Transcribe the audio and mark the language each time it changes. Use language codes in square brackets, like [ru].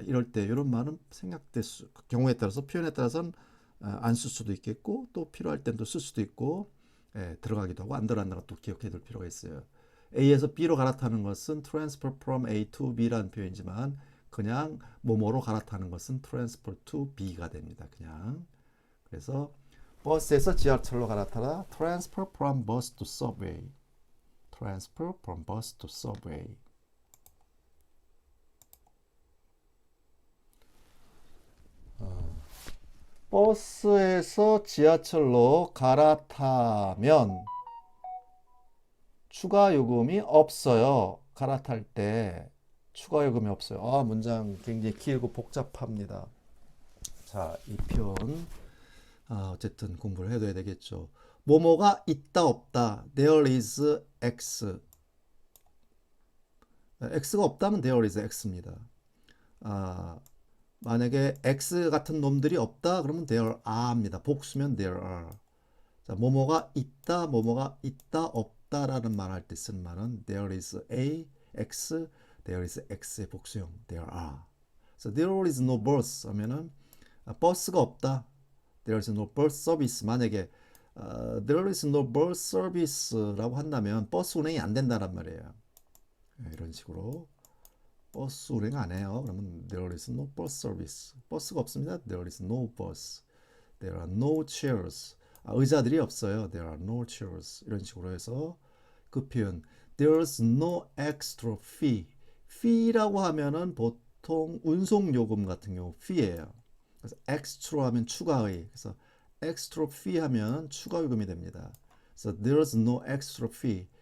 [ko] 이럴 때 이런 말은 경우에 따라서 표현에 따라서는 안 쓸 수도 있겠고 또 필요할 땐 또 쓸 수도 있고 들어가기도 하고 안 들어간다고 또 기억해 둘 필요가 있어요. A에서 B로 갈아타는 것은 [en] transfer from A to B [ko] 라는 표현이지만 그냥 뭐뭐로 갈아타는 것은 [en] transfer to B [ko] 가 됩니다. 그냥. 그래서 버스에서 지하철로 갈아타다 [en] transfer from bus to subway. transfer from bus to subway. [ko] 버스에서 지하철로 갈아타면 추가 요금이 없어요. 갈아탈 때 추가 요금이 없어요. 문장 굉장히 길고 복잡합니다. 자, 이 표현 어쨌든 공부를 해둬야 되겠죠. 뭐뭐가 있다 없다. [en] There is X. [ko] X가 없다면 there is X입니다. 만약에 X 같은 놈들이 없다 그러면 there are입니다. 복수면 there are. 자, 뭐뭐가 있다 없다라는 말 할 때 쓰는 말은 there is A, X, there is X의 복수형 there are. 그래서 [en] there is no bus [ko] 하면은 버스가 없다. [en] There is no bus service. [ko] 만약에 there is no bus service라고 한다면 버스 운행이 안 된다란 말이에요. 이런 식으로 버스 운행 안 해요. 그러면 there is no bus service. 버스가 없습니다. [en] There is no bus. There are no chairs. [ko] 의자들이 없어요. [en] There are no chairs. [ko] 이런 식으로 해서 그 표현 [en] There's no extra fee. [ko] fee라고 하면은 보통 운송 요금 같은 경우 fee예요. 그래서 extra 하면 추가의. 그래서 extra fee 하면 추가 요금이 됩니다. [en] 그래서 there's no extra fee.